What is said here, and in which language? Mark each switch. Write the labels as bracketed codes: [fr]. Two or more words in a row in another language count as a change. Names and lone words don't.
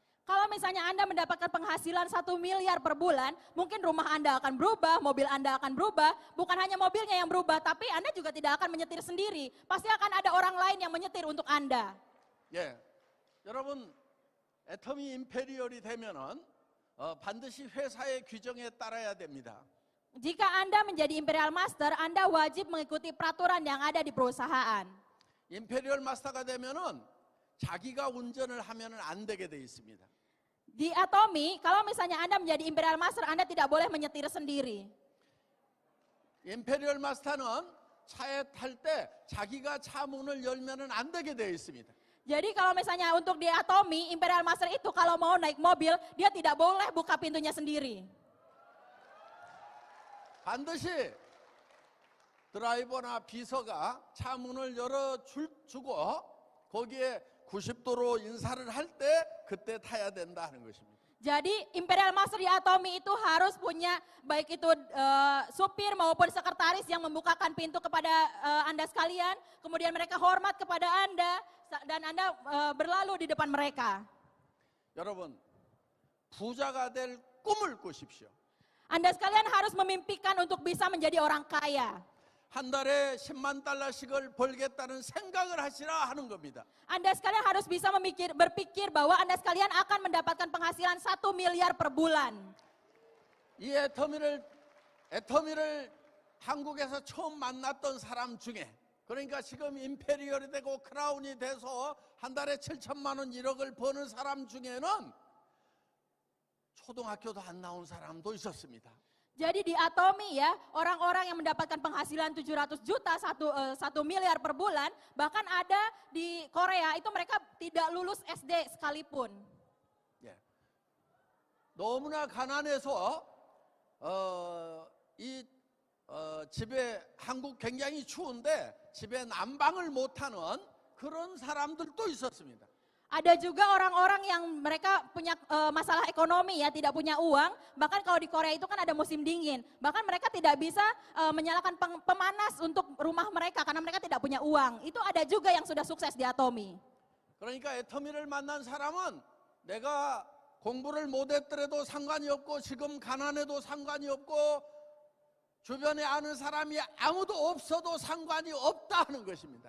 [id] Kalau misalnya Anda mendapatkan penghasilan 1 miliar per bulan, mungkin rumah Anda akan berubah, mobil Anda akan berubah, bukan hanya mobilnya yang berubah, tapi Anda juga tidak akan menyetir sendiri. Pasti akan ada orang lain yang menyetir untuk Anda. [ko] 예, 여러분 애터미 임페리얼이 되면은 반드시 회사의 규정에 따라야 됩니다. [id] Jika Anda menjadi Imperial Master, Anda wajib mengikuti peraturan yang ada di perusahaan. [ko] 임페리얼 마스터가 되면은 자기가 운전을 하면은 안 되게 돼 있습니다. [id] Di Atomi, kalau misalnya Anda menjadi Imperial Master, Anda tidak boleh menyetir sendiri. [ko] 임페리얼 마스터는 차에 탈 때 자기가 차 문을 열면은 안 되게 되어 있습니다. [id] Jadi kalau misalnya untuk di Atomi, Imperial Master itu kalau mau naik mobil, dia tidak boleh buka pintunya sendiri. [ko] 반드시 드라이버나 비서가 차 문을 열어주고 거기에 90도로 인사를 할 때 그때 타야 된다 하는 것입니다. [id] Jadi Imperial Master di Atomi itu harus punya baik itu supir maupun sekretaris yang membukakan pintu kepada Anda sekalian, kemudian mereka hormat kepada Anda dan Anda berlalu di depan mereka. [ko] 여러분, 부자가 될 꿈을 꾸십시오. [id] Anda sekalian harus memimpikan untuk bisa menjadi orang kaya. [ko] 한 달에 10만 달러씩을 벌겠다는 생각을 하시라 하는 겁니다. [id] Anda sekalian harus bisa berpikir bahwa Anda sekalian akan mendapatkan penghasilan 1 miliar per bulan. [ko] 이 애터미를 한국에서 처음 만났던 사람 중에 그러니까 지금 임페리얼이 되고 크라운이 돼서 한 달에 7천만 원 1억을 버는 사람 중에는 초등학교도 안 나온 사람도 있었습니다. [id] Jadi di Atomi ya, orang-orang yang mendapatkan penghasilan 700 juta, 1 miliar per bulan, bahkan ada di Korea itu mereka tidak lulus SD sekalipun. [ko] 예. 너무나 가난해서 집에 한국 굉장히 추운데 집에 난방을 못하는 그런 사람들도 있었습니다. [id] Ada juga orang-orang yang mereka punya masalah ekonomi ya, tidak punya uang. Bahkan kalau di Korea itu kan ada musim dingin. Bahkan mereka tidak bisa menyalakan pemanas untuk rumah mereka karena mereka tidak punya uang. Itu ada juga yang sudah sukses di Atomi. [ko] 그러니까 애터미를 만난 사람은 내가 공부를 못했더라도 상관이 없고 지금 가난해도 상관이 없고 주변에 아는 사람이 아무도 없어도 상관이 없다 하는 것입니다.